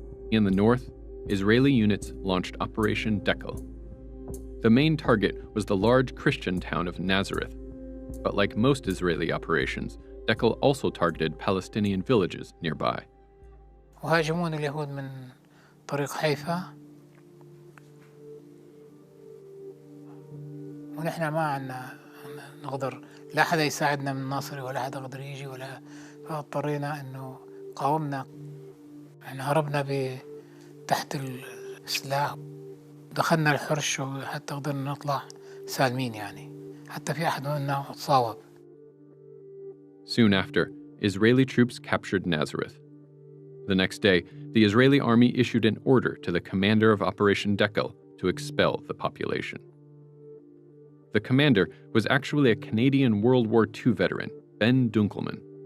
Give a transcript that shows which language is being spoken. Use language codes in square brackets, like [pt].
[en] In the north, Israeli units launched Operation Dekel. The main target was the large Christian town of Nazareth, but like most Israeli operations, Dekel also targeted Palestinian villages nearby. [ar] وهاجمون اليهود من طريق حيفا، ونحن ما عنا نقدر لا حدا يساعدنا من الناصري ولا حدا قدر يجي ولا، فاضطرينا انه قاومنا. احنا هربنا تحت السلاح، دخلنا الحرش وحتى قدرنا نطلع سالمين يعني، حتى في أحد منا تصاوب. [en] Soon after, Israeli troops captured Nazareth. The next day, the Israeli army issued an order to the commander of Operation Dekel to expel the population. The commander was actually a Canadian World War II veteran, Ben Dunkelman.